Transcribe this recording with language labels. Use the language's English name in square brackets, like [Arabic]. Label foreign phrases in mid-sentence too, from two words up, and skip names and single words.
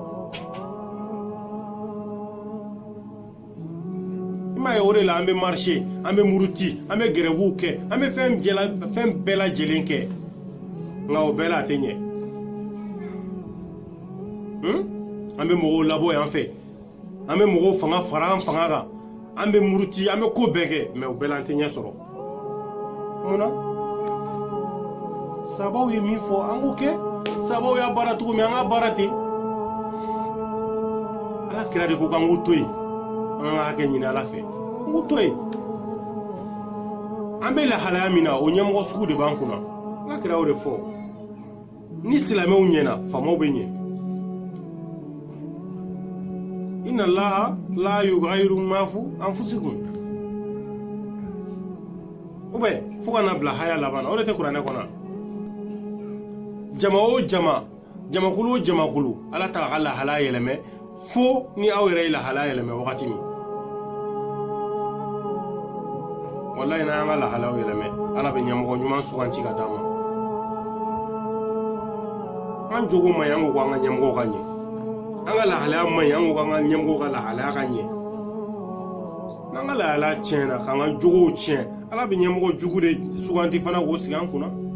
[Bambara] i m'a ye o de la an bɛ marché an bɛ muruti an bɛ grèvew kɛ an bɛ fɛn bɛɛ lajɛlen kɛ nka o bɛɛ la a tɛ ɲɛ an bɛ mɔgɔw labɔ yan fɛ an bɛ mɔgɔw fanga fara an fanga kan an bɛ muruti an bɛ ko bɛɛ kɛ mais o bɛɛ la an tɛ ɲɛ sɔrɔ munna sabaw ye min fɔ an k'o kɛ sabaw y'a baara cogo min an ka baara ten Ala kira de ko k'an k'o to yen an ka hakɛ ɲini Ala fɛ an k'o to yen an bɛ lahalaya min na o ɲɛmɔgɔ sugu de b'an kunna Ala kira o de fɔ ni silamɛw ɲɛna faamaw bɛ ɲɛ [Arabic] إن الله لا يغير ما في أنفسكم [French] ou bien [Bambara] fo ka na bila haya laban o de tɛ kuranɛ kɔnɔ jama o jama jamakulu o jamakulu Ala t'a ka lahala yɛlɛmɛ fo ni aw yɛrɛ ye lahala yɛlɛmɛ wagati min wallahi n'an ka lahalaw yɛlɛmɛ Ala bɛ ɲɛmɔgɔ ɲuman suganti ka d'an ma an jogo man ɲi an ko k'an ka ɲɛmɔgɔw ka ɲɛ an ka lahalaya man ɲi an ko k'an ka ɲɛmɔgɔw ka lahalaya ka ɲɛ n'an ka lahalaya tiɲɛna k'an ka jogow tiɲɛ Ala bɛ ɲɛmɔgɔ jugu de suganti fana k'o sigi an kunna